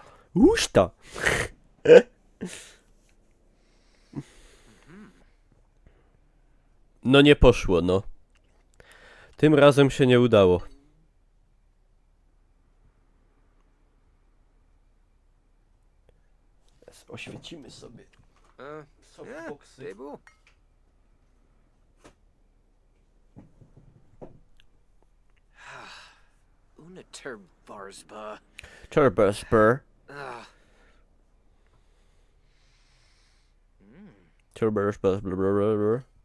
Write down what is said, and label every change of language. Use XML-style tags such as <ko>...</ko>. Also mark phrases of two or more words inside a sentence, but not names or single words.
<pl>Uszta. No nie poszło, no. Tym razem się nie udało. Oświecimy sobie softboxy. Debu. Una turbarsba. Turbospur. Ah. Turbospur. Blablabla.</pl>